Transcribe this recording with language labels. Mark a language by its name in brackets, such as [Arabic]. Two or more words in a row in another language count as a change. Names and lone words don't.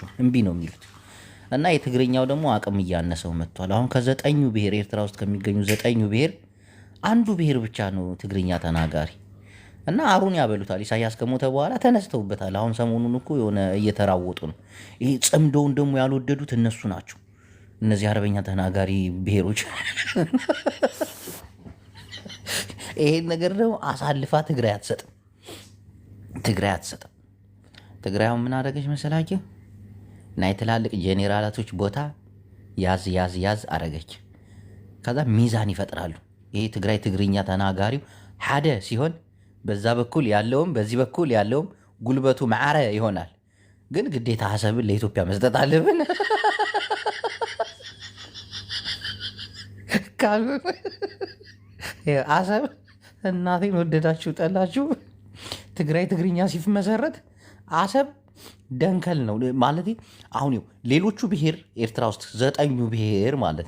[Amharic] እምቢ ነው የሚሉት። እና የትግርኛው ደግሞ አቅም እያነሰው መጥቷል። አሁን ከ9 ብሔር ኤርትራ ውስጥ ከሚገኙ 9 ብሔር አንዱ ብሔር ብቻ ነው ትግርኛ ተናጋሪ። እና አሩን ያበሉታል። ኢሳያስ ከሞተ በኋላ ተነስተውበታል። አሁን ሰሞኑን እኮ የሆነ እየተራወጡ ነው። ይሄ ጽምዶውን ደግሞ ያልወደዱት እነሱ ናቸው፣ እነዚህ አረበኛ ተናጋሪ ብሔሮች። ይሄን ነገር ደግሞ አሳልፋ ትግራይ አትሰጥም። ትግራይ አሁን ምን አደረገች መሰላችሁ? ናይ ትላልቅ ጄኔራላቶች ቦታ ያዝ አረገች። ከዛ ሚዛን ይፈጥራሉ። ይሄ ትግራይ ትግርኛ ተናጋሪው ሓደ ሲሆን በዛ በኩል ያለውም በዚህ በኩል ያለውም ጉልበቱ ማዕረ ይሆናል። ግን ግዴታ አሰብን ለኢትዮጵያ መስጠት አለብን። አሰብ እናቴን ወደዳችሁ ጠላችሁ፣ ትግራይ ትግርኛ ሲመሰረት አሰብ ደንከል ነው ማለት። አሁን ሌሎቹ ብሔር ኤርትራ ውስጥ 9 ብሔር ማለት